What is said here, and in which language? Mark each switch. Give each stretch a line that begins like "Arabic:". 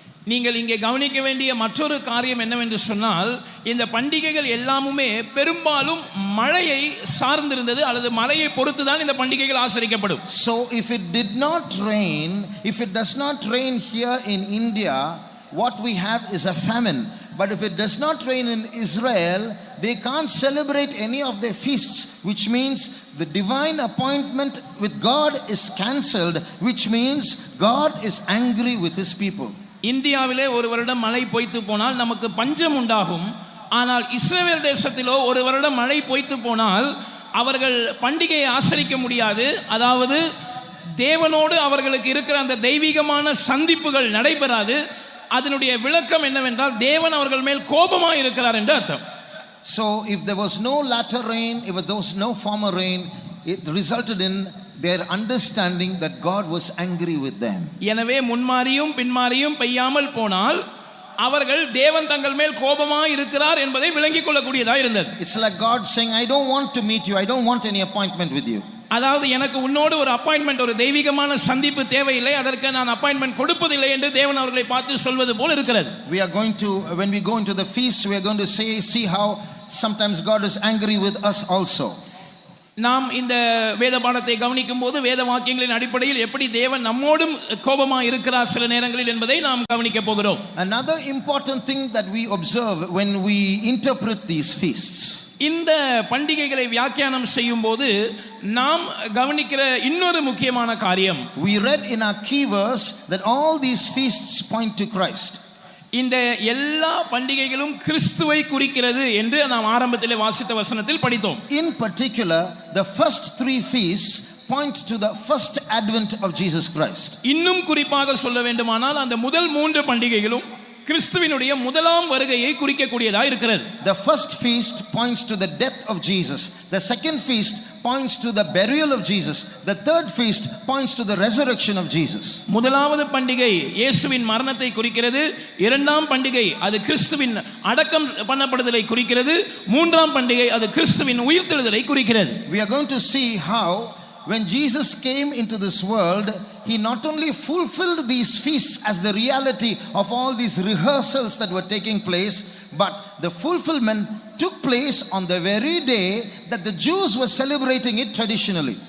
Tamil: நீங்கள் இங்கே கவனிக்க வேண்டிய மற்றொரு காரியம் என்னவென்று சொன்னால், இந்த பண்டிகைகள் எல்லாமுமே பெரும்பாலும் மழையை சார்ந்திருந்தது அல்லது மழையை பொறுத்துதான் இந்த பண்டிகைகள் ஆசரிக்கப்படும்.
English: So if it did not rain, if it does not rain here in India, what we have is a famine. But if it does not rain in Israel, they can't celebrate any of their feasts, which means the divine appointment with God is cancelled, which means God is angry with his people.
Tamil: இந்தியாவிலே ஒரு வருடம் மழை பொய்த்து போனால் நமக்கு பஞ்சம் உண்டாகும். ஆனால் இஸ்ரவேல் தேசத்திலோ ஒரு வருடம் மழை பொய்த்து போனால் அவர்கள் பண்டிகையை ஆசரிக்க முடியாது. அதாவது தேவனோடு அவர்களுக்கு இருக்கிற அந்த தெய்வீகமான சந்திப்புகள் நடைபெறாது. அதனுடைய விளக்கம் என்னவென்றால், தேவன் அவர்கள் மேல் கோபமாக இருக்கிறார் என்று அர்த்தம்.
English: So if there was no latter rain, if there was no former rain, it resulted in their understanding that God was angry with them.
Tamil: எனவே முன்மாரியும் பின்மாரியும் பெய்யாமல் போனால் அவர்கள் தேவன் தங்கள் மேல் கோபமாக இருக்கிறார் என்பதை விளங்கிக் கொள்ளக்கூடியதாக இருந்தது.
English: It's like God saying, I don't want to meet you, I don't want any appointment with you.
Tamil: அதாவது எனக்கு உன்னோடு ஒரு அப்பாயின்மெண்ட், ஒரு தெய்வீகமான சந்திப்பு தேவையில்லை, அதற்கு நான் அப்பாயின்மெண்ட் கொடுப்பதில்லை என்று தேவன் அவர்களை பார்த்து சொல்வது போல் இருக்கிறது.
English: We are going to, when we go into the feast, we are going to see how sometimes God is angry with us also.
Tamil: நாம் இந்த வேத பாடத்தை கவனிக்கும் போது வேத வாக்கியங்களின் அடிப்படையில் எப்படி தேவன் நம்மோடும் கோபமாக இருக்கிறார் சில நேரங்களில் என்பதை நாம் கவனிக்க போகிறோம்.
English: Another important thing that we observe when we interpret these feasts,
Tamil: இந்த பண்டிகைகளை வியாக்கியானம் செய்யும் போது நாம் கவனிக்கிற இன்னொரு முக்கியமான காரியம்,
English: we read in our key verse that all these feasts point to Christ.
Tamil: இந்த எல்லா பண்டிகைகளும் கிறிஸ்துவை குறிக்கிறது என்று நாம் ஆரம்பத்திலே வாசித்த வசனத்தில் படித்தோம்.
English: In particular, the first 3 feasts point to the first advent of Jesus Christ.
Tamil: இன்னும் குறிப்பாக சொல்ல வேண்டுமானால் அந்த முதல் 3 பண்டிகைகளும் கிறிஸ்துவினுடைய முதலாம் வருகையை குறிக்கக்கூடியதா இருக்கிறது.
English: The first feast points to the death of Jesus. The second feast points to the burial of Jesus. The third feast points to the resurrection of Jesus.
Tamil: முதலாவது பண்டிகை இயேசுவின் மரணத்தை குறிக்கிறது. இரண்டாம் பண்டிகை அது கிறிஸ்துவின் அடக்கம் பண்ணப்படுதலை குறிக்கிறது. மூன்றாம் பண்டிகை அது கிறிஸ்துவின் உயிர்த்தெழுதலை குறிக்கிறது.
English: We are going to see how when Jesus came into this world, he not only fulfilled these feasts as the reality of all these rehearsals that were taking place, but the fulfillment took place on the very day that the Jews were celebrating it traditionally.